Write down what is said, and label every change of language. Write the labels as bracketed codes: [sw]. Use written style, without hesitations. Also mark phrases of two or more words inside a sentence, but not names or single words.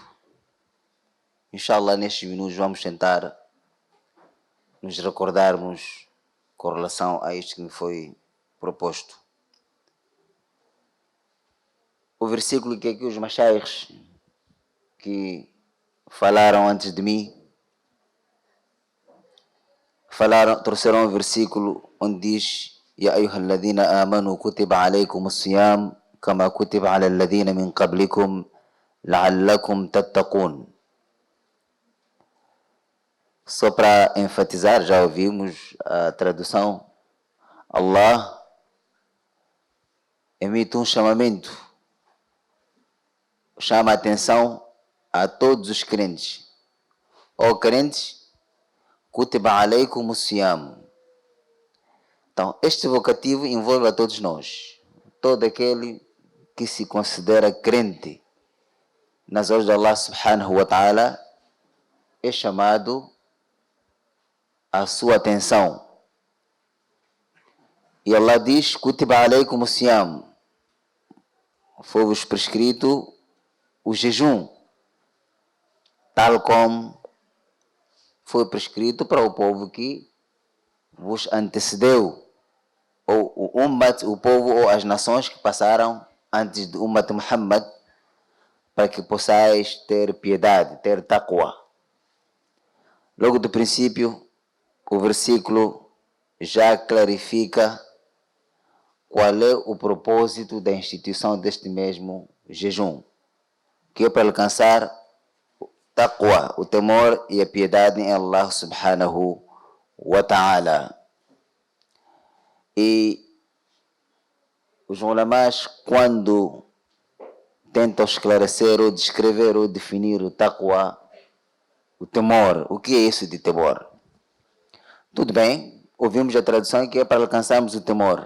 [pt] Inshallah, nestes minutos vamos tentar nos recordarmos com relação a isto que me foi proposto. O versículo que aqui os mashaykhs que falaram antes de mim trouxeram um versículo onde diz: [ar] يا أيها الذين آمنوا كتب عليكم الصيام كما كتب على الذين من قبلكم لعلكم تتقون. [pt] Só para enfatizar, já ouvimos a tradução. Allah emite um chamamento, chama a atenção a todos os crentes. Ó crentes, [ar] كتب عليكم الصيام. [pt] Então, este vocativo envolve a todos nós. Todo aquele que se considera crente nas ordens de [ar] الله سبحانه وتعالى [pt] é chamado a sua atenção. E Allah diz: [ar] كتب عليكم الصيام. [pt] Foi-vos prescrito o jejum, tal como foi prescrito para o povo que vos antecedeu, ou o Ummat, o povo ou as nações que passaram antes do Ummat Muhammad, para que possais ter piedade, ter taqwa. Logo do princípio, o versículo já clarifica qual é o propósito da instituição deste mesmo jejum, que é para alcançar taqwa, o temor e a piedade em [ar] الله سبحانه وتعالى. [pt] E os ulamás, quando tentam esclarecer ou descrever ou definir o taqwa, o temor, o que é isso de temor? Tudo bem, ouvimos a tradução que é para alcançarmos o temor.